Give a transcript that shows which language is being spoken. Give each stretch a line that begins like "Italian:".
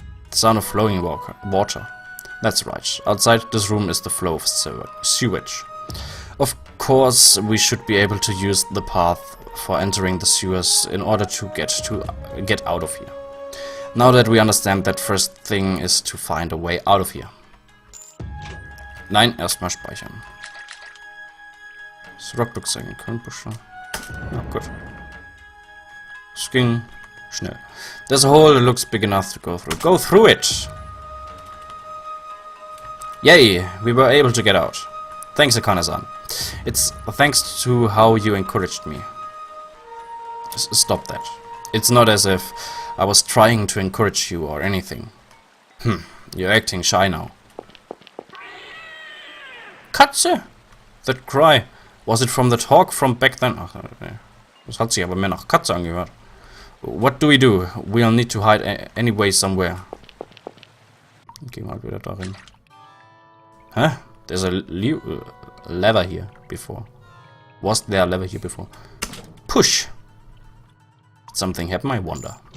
English: The sound of flowing water. That's right. Outside this room is the flow of sewage. Of course, we should be able to use the path for entering the sewers in order to get out of here. Now that we understand that, first thing is to find a way out of here.
German: Nein, erstmal speichern. Das Rockbook sein können, Busche. Ja, gut. Es ging schnell.
English: There's a hole that looks big enough to go through. Go through it! Yay! We were able to get out. Thanks, Akane-san. It's thanks to how you encouraged me. Stop that. It's not as if I was trying to encourage you or anything. You're acting shy now. Katze! That cry. Was it from the talk from back then?
German: Ach, das hat sich aber mehr nach Katze angehört.
English: What do? We'll need to hide anyway somewhere.
German: Geh mal wieder darin.
English: Huh? There's a lever here before. Was there a lever here before? Push! Did something happen, I wonder.